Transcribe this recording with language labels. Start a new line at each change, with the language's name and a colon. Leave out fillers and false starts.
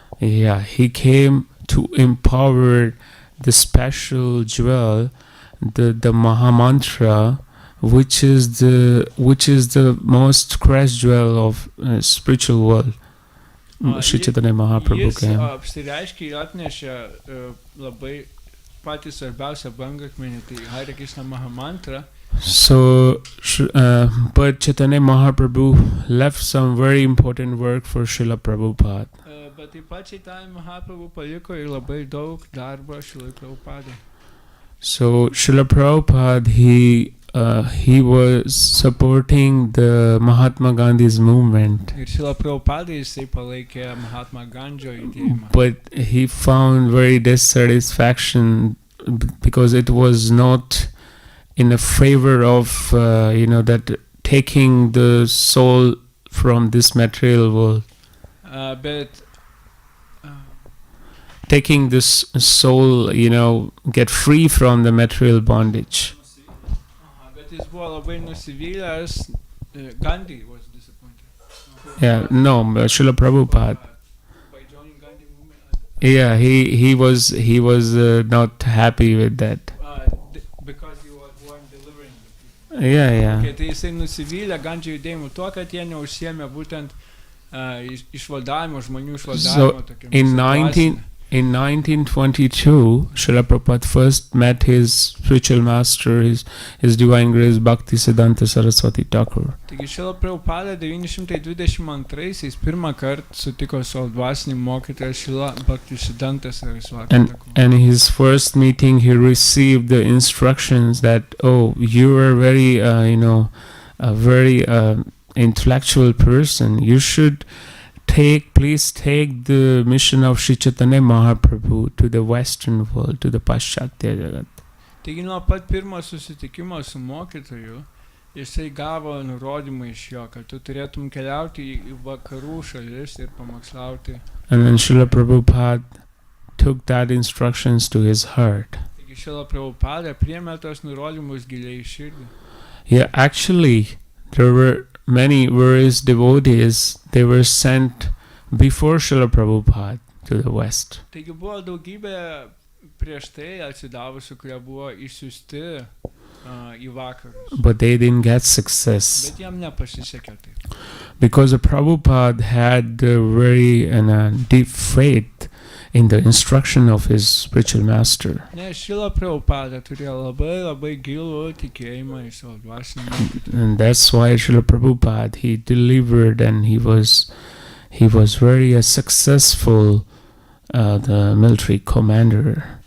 English: Yeah, he came to empower the special jewel, the Mahamantra, which is the most precious jewel of spiritual world. Sri Chaitanya Mahaprabhu
Lithuanian: Jis
English: came.
Lithuanian: apsireiškė ir atnešė labai patį svarbiausią brangakmenį, tai Hare Krishna Mahamantra.
English: So, but Chaitanya Mahaprabhu left some very important work for Srila Prabhupada.
Lithuanian: Bet taip pat Chaitanya Mahaprabhu paliko ir labai daug darbo Šrilai Prabhupadai.
English: So Srila Prabhupada, he was supporting the Mahatma Gandhi's movement,
Lithuanian: Ir Šrila Prabhupadai jisai palaikė Mahatma Gandžio judėjimą.
English: but he found very dissatisfaction because it was not in a favor of that taking the soul from this material world,
Lithuanian: Bet
English: taking this soul, get free from the material bondage.
Lithuanian: bet jis buvo labai nusivylęs.
English: Gandhi was disappointed. Yeah, no, Srila Prabhupada. By joining Gandhi movement. Yeah, he was not happy with that. Because you weren't delivering the people. Yeah.
Lithuanian: Okay, tai jisai nusivylė Gandžio judėjimu tuo, kad jie neužsiėmė būtent išvadavimo, žmonių išvadavimo.
English: In 1922, Srila Prabhupada first met his spiritual master, his divine grace, Bhakti Siddhanta Saraswati Thakur.
Lithuanian: Taigi Šrila Prabhupada 922 pirmą kartą sutiko savo dvasinį mokytoją Šrila Bhakti Siddhanta Saraswati Thakur.
English: And his first meeting, he received the instructions that, you are very, a very intellectual person. You should please take the mission of Sri Chaitanya Mahaprabhu to the Western world, to the Paschatya Jagat.
Lithuanian: Taigi nuo pat pirmo susitikimo su mokytoju, jisai gavo nurodymą iš jo, kad tu turėtum keliauti į vakarų šalis ir pamokslauti.
English: And then Srila Prabhupada took that instructions to his heart.
Lithuanian: Taigi Šrila Prabhupada priėmė tos nurodymus giliai į širdį.
English: Yeah, actually, there were many various devotees, they were sent before Srila Prabhupada to the West.
Lithuanian: Taigi buvo daugybė prieš tai atsidavusių, kurie buvo išsiųsti į vakarus.
English: But they didn't get success.
Lithuanian: Bet jam nepasisekė taip.
English: Because the Prabhupada had a very deep faith in the instruction of his spiritual master.
Lithuanian: Nes Šrila Prabhupada turėjo labai gilų tikėjimą į savo dvasinį mokytoją.
English: And that's why Srila Prabhupada, he delivered, and he was very successful the military commander.